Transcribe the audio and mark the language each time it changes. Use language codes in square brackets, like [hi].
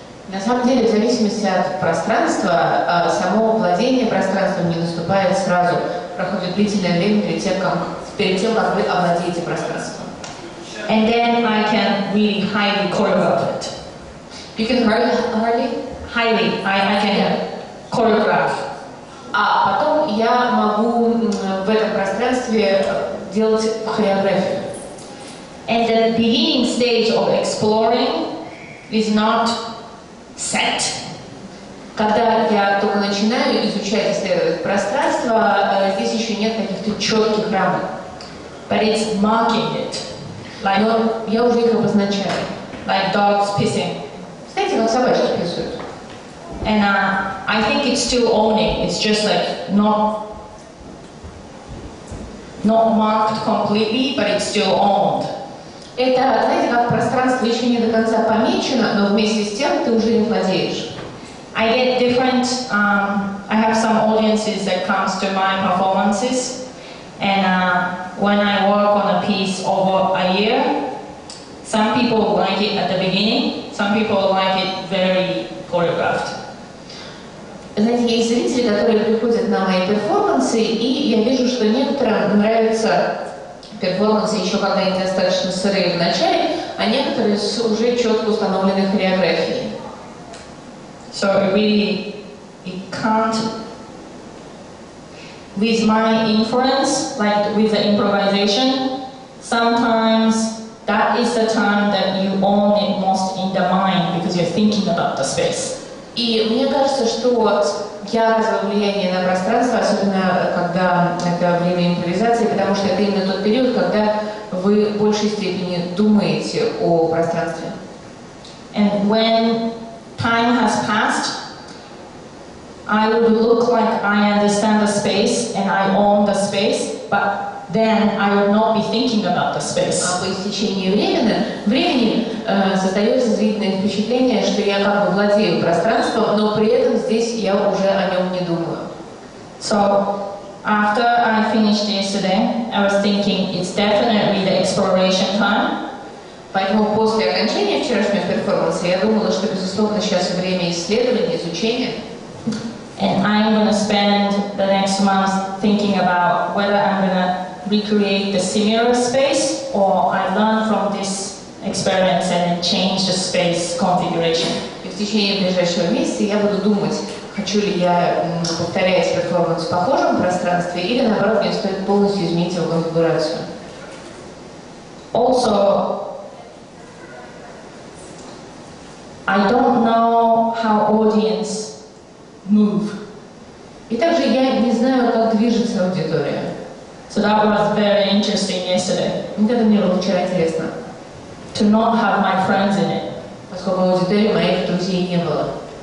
[ru] На самом деле, в зависимости от пространства, само владение пространством не наступает сразу. Проходит длительное время перед тем, как вы овладеете пространством. [en] And then I can really highly choreograph it. You can hardly? Highly, I can choreograph. [ru] А потом я могу в этом пространстве делать хореографию. [en] And the beginning stage of exploring is not set. [ru] Когда я только начинаю изучать, исследовать пространство, здесь еще нет каких-то четких рамок. [en] But it's marking it. Like, [ru] Но я уже их обозначаю. [en] like dogs pissing. [ru] Знаете, как собачки писают? [en] And I think it's still owning. It's just like not marked completely, but it's still owned. [ru] Это, знаете, как пространство еще не до конца помечено, но вместе с тем ты уже им владеешь. [en] I get different, I have some audiences that comes to my performances, and when I work on a piece over a year, some people like it at the beginning, some people like it very choreographed. [ru] Знаете, есть зрители, которые приходят на мои перформансы, и я вижу, что некоторым нравятся перформансы еще когда они достаточно сырые в начале, а некоторые с уже четко установленной хореографией. [en] So it can't, with my influence, like with the improvisation, sometimes that is the time that you own it most in the mind because you're thinking about the space. [ru] И мне кажется, что я оказываю влияние на пространство, особенно когда это время импровизации, потому что это именно тот период, когда вы в большей степени думаете о пространстве. [en] And when time has passed, I would look like I understand the space and I own the space, but then I would not be thinking about the space. [ru] А по истечении времени создается зрительное впечатление, что я как бы владею пространством, но при этом здесь я уже о нем не думаю. [en] So after I finished yesterday, I was thinking it's definitely the exploration time. [ru] Поэтому после окончания вчерашнего перформанса я думала, что безусловно сейчас время исследования, изучения. [en] And I'm going to spend the next month thinking about whether I'm going to recreate the similar space or I learn from this experience and then change the space configuration. [ru] И в течение ближайшего месяца я буду думать, хочу ли я повторять перформанс в похожем пространстве или наоборот мне стоит полностью изменить его конфигурацию. [en] Also, I don't know how audience move. [ru] И также я не знаю, как движется аудитория. [en] So that was very interesting yesterday. [ru] Вот это мне было вчера интересно. [en] To not have my friends in it. [ru] Поскольку в аудитории моих друзей не было.